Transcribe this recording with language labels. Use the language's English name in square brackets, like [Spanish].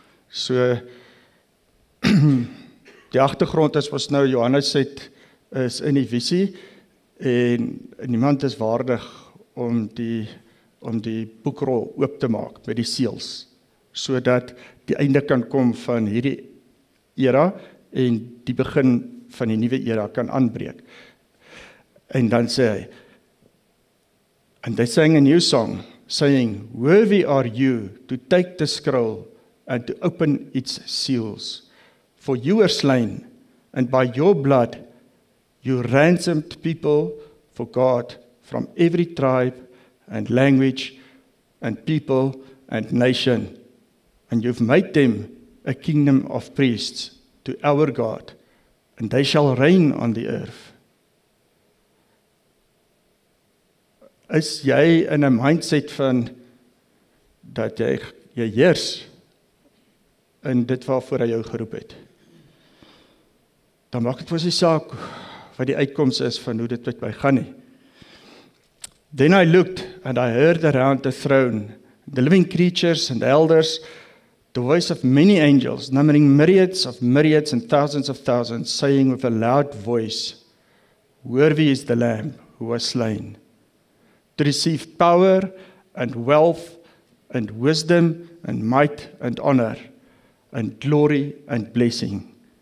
[Afrikaans] So, die agtergrond is ons nou, Johannes is in die visie, en niemand is waardig om die boekrol oop te maak met die seels, sodat die einde kan kom van hierdie era en die begin van die nuwe era kan aanbreek. En dan sê hy, [English] and they sang a new song, saying, worthy are you to take the scroll and to open its seals. For you were slain, and by your blood you ransomed people for God from every tribe and language and people and nation. And you've made them a kingdom of priests to our God, and they shall reign on the earth. [Afrikaans] Is jy in 'n mindset van dat jy heers in dit waarvoor hy jou geroep het? Dan maak dit vir sy saak wat die uitkoms is van hoe dit met my gaan nie. [English] Then I looked and I heard around the throne the living creatures and elders, the voice of many angels, numbering myriads of myriads and thousands of thousands, saying with a loud voice, worthy is the Lamb who was slain, to receive power and wealth and wisdom and might and honor and glory and blessing.